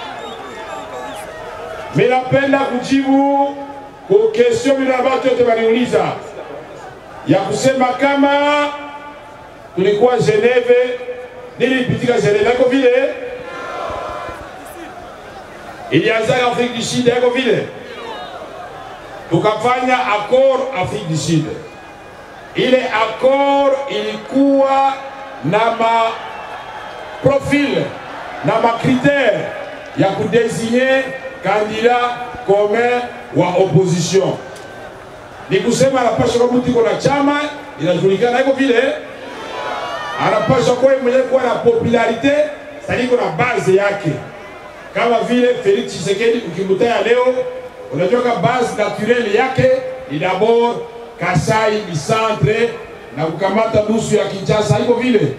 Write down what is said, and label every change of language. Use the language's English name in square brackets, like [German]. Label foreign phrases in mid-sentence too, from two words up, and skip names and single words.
[Swahili] Mimi napenda kujibu kwa question bila watu wote waniuliza ya kusema kama tulikuwa Geneve, nilipitika Geneve yako vile, ilianza Afrique du Sud yako vile, tukafanya accord Afrique du Sud. Ile accord ilikuwa na ma profil na ma critère ya kudesigner [French] candidat commun [Swahili] wa opposition. Ni kusema anapasha kwa mtu iko na chama inajulikana iko vile, anapasha kwa mwenye kuwa na popularite sasa iko na base yake, kama vile Felix Tshisekedi ukimutaya leo unajua ka [French] base naturelle [Swahili] yake ni d'abord Kasai ni centre na kukamata nusu ya Kinshasa iko vile.